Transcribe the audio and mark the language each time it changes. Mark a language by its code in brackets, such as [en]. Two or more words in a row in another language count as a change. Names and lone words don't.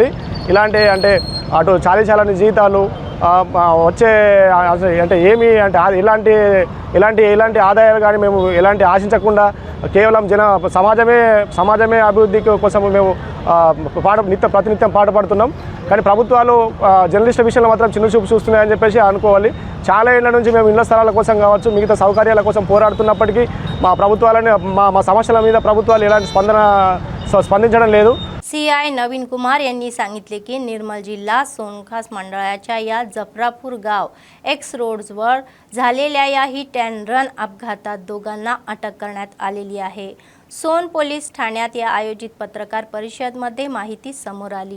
[te] ఇలాంటి అంటే అటు చాలీచాలని జీతాలు వచ్చే అంటే ఏమి అంటే ఎలాంటి ఆదాయాలు కానీ మేము ఎలాంటి ఆశించకుండా కేవలం సమాజమే అభివృద్ధి కోసం మేము ప్రతినిత్యం పాటుపడుతున్నాం. కానీ ప్రభుత్వాలు జర్నలిస్టుల విషయంలో మాత్రం చిన్న చూపు చూస్తున్నాయని చెప్పేసి అనుకోవాలి. చాలా ఏళ్ల నుంచి మేము ఇళ్ల స్థలాల కోసం కావచ్చు, మిగతా సౌకర్యాల కోసం పోరాడుతున్నప్పటికీ మా ప్రభుత్వాలని మా समस्याला మీద ప్రభుత్వాలు ఎలాంటి స్పందించడం లేదు. [mr] CI नवीन कुमार यांनी सांगितले की निर्मल जिल्हा सोनखास मंडळाच्या या जफरापूर गाव एक्स रोड्सवर झालेल्या या हिट अँड रन अपघातात दोघांना अटक करण्यात आलेली आहे. सोन पोलीस ठाण्यात या आयोजित पत्रकार परिषदेमध्ये माहिती समोर आली.